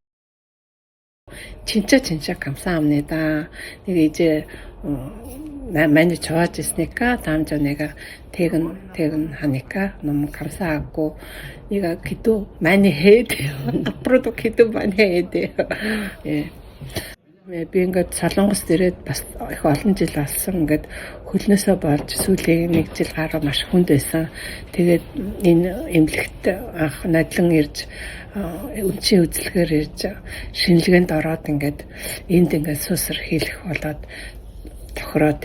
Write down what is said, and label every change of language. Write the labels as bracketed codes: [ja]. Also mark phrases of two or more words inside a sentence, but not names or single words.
[ko] 진짜 감사합니다. 내가 이제 나 많이 좋아졌으니까 다음 주 내가 퇴근하니까 너무 감사하고 내가 기도 많이 해야 돼요. 앞으로도 기도 많이 해야 돼요. 예. [mn] Би ингээд Солонгос дээрээ бас их олон жил болсон. Ингээд хөлнөөсөө болж сүүлийн 1 жил гаруй маш хүнд байсан. Тэгээд энэ эмнэлэгт анх надлан ирж үнцийн үзлэгээр ирж шинжилгээнд ороод ингээд энд ингээд суусар хийх болоод тохироо.